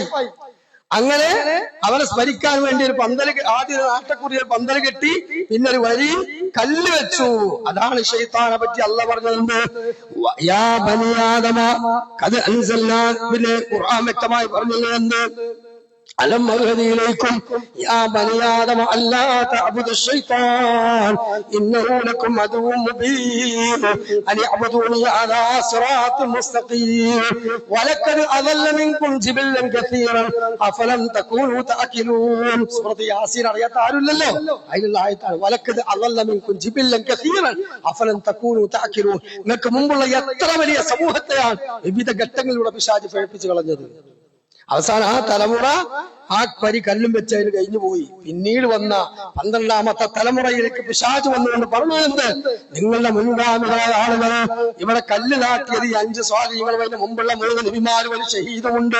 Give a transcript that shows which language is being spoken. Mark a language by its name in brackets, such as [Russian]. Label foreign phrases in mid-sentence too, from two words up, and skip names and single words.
[Malayalam] അങ്ങനെ അവരെ സ്മരിക്കാൻ വേണ്ടി ഒരു പന്തൽ, ആദ്യം നാട്ടക്കുറിയ പന്തൽ കെട്ടി, പിന്നെ ഒരു വരി കല്ല് വെച്ചു. അതാണ് ശൈത്താനെ പറ്റി അല്ലാഹ് പറഞ്ഞത്. [Arabic] يا بني آدم قد أنزلنا, [Malayalam] പിന്നെ ഖുർആൻ വ്യക്തമായി പറഞ്ഞത് എന്ത്? [Arabic] ألم أعهد إليكم يا بني آدم ألا تعبدوا الشيطان إنه لكم عدو مبين أن اعبدوني على صراط مستقيم ولقد أضل منكم جبلا كثيرا أفلم تكونوا تأكلون. [Malayalam] سورة ياسين അറിയാത്ത ആരുമില്ലല്ലോ. അതിലുള്ള ആയത്താണ് [Arabic] ولقد أضل منكم جبلا كثيرا أفلم تكونوا تأكلون. [Malayalam] നിങ്ങൾക്ക് മുമ്പുള്ള എത്ര വലിയ സമൂഹത്തെയാണ് വിവിധ ഘട്ടങ്ങളിലൂടെ പിശാച് ഫഴിപ്പിച്ചു കളഞ്ഞത്. അവസാനം ആ തലമുറ ആ പരി കല്ലും വെച്ച് അതിന് കഴിഞ്ഞു പോയി. പിന്നീട് വന്ന 12ാമത്തെ തലമുറയിലേക്ക് പിശാച് വന്നുകൊണ്ട് പറഞ്ഞു എന്ത്? നിങ്ങളുടെ മുൻഗാമികളായ ആളുകൾ ഇവിടെ കല്ല് നാട്ടിയത് ഈ 5 സ്വാധീനങ്ങളും അതിന് മുമ്പുള്ള 3 നബിമാരും ഒരു ഷഹീദുമുണ്ട്.